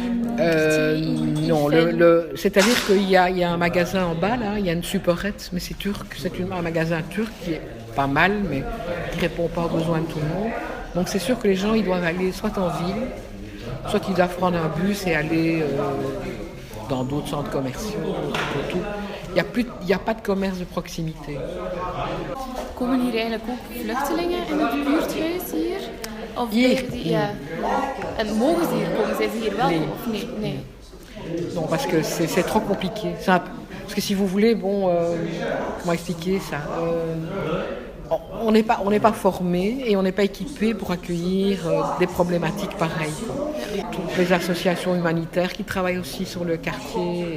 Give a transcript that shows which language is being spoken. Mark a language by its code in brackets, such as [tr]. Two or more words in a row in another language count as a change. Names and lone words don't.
[fr] non, c'est-à-dire qu'il y a un magasin en bas, là, il y a une supérette, mais c'est turc, c'est un magasin turc qui est pas mal, mais qui ne répond pas aux besoins de tout le monde. Donc c'est sûr que les gens ils doivent aller soit en ville, soit ils doivent prendre un bus et aller dans d'autres centres commerciaux. Il n'y a pas de commerce de proximité. [nl] Komen hier eigenlijk ook vluchtelingen in het buurthuis hier? Of hier? Ja. En mogen ze hier komen? Zijn ze hier wel? Nee. Of nee? Nee. [fr] Non, parce que c'est trop compliqué. Parce que si vous voulez, comment expliquer ça on n'est pas formé et on n'est pas équipé pour accueillir des problématiques pareilles. Toutes les associations humanitaires qui travaillent aussi sur le quartier.